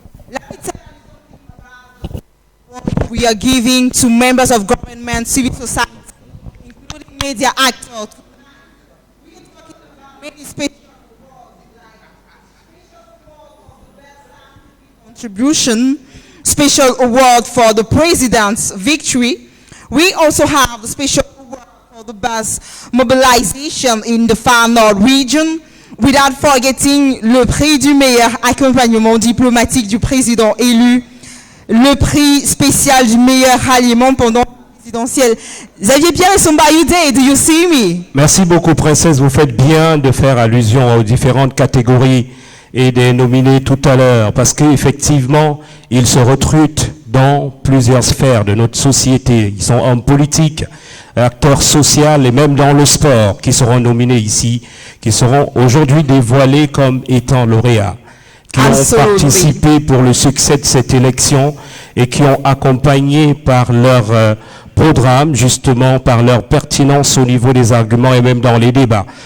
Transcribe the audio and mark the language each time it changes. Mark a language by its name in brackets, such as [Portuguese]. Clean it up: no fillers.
[English] Let me tell you what we are giving to members of government, civil society, including media actors. We are talking about many special contribution, special award for the president's victory. We also have a special award for the best mobilisation in the Far Nord region, without forgetting [French] le prix du meilleur accompagnement diplomatique du président élu, le prix spécial du meilleur ralliement pendant la présidentielle. [English] Xavier Pierre Esumba, are you there? Do you see me? [French] Merci beaucoup, princesse. Vous faites bien de faire allusion aux différentes catégories et des nominés tout à l'heure, parce qu'effectivement, ils se recrutent dans plusieurs sphères de notre société. Ils sont hommes politiques, acteurs sociaux et même dans le sport qui seront nominés ici, qui seront aujourd'hui dévoilés comme étant lauréats, qui ont participé pour le succès de cette élection et qui ont accompagné par leur programme, justement par leur pertinence au niveau des arguments et même dans les débats.